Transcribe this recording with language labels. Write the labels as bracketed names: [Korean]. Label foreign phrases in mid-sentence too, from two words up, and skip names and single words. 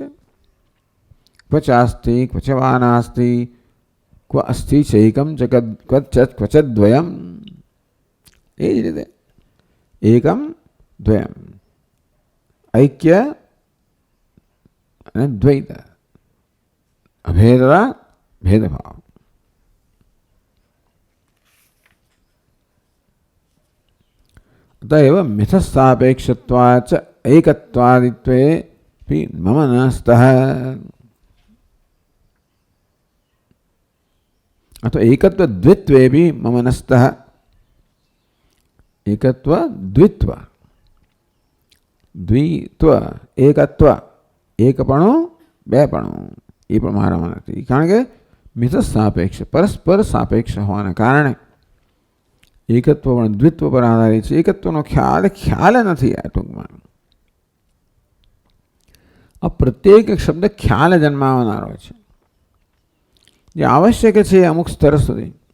[Sanskrit] क्वचास्ति क्वचवानास्ति क्व अस्थि चैकम क्वचद्वयम. [Gujarati] એ જ રીતે [Sanskrit] एकम द्वयम, [Gujarati] ઐક્ય અને દ્વૈત, અભેદતા ભેદભાવ. [Sanskrit] अतएव मिथस्सापेक्षत्वाच्च एकत्वादित्वे मम न स्तः. अतो एकत्व द्वित्वे भी मम न स्तः. एकत्व द्वित्व, द्वित्व एकत्व, [Gujarati] એકપણો બેપણો એ પણ મારામાં નથી. કારણ કે મિથસ્સાપેક્ષ, પરસ્પર સાપેક્ષ હોવાના કારણે એકત્વ પણ દ્વિત્વ પર આધારિત છે. એકત્વનો ખ્યાલ નથી. આ ટૂંકમાં આ પ્રત્યેક શબ્દ ખ્યાલ જન્માવનારો છે, જે આવશ્યક છે અમુક સ્તર સુધી.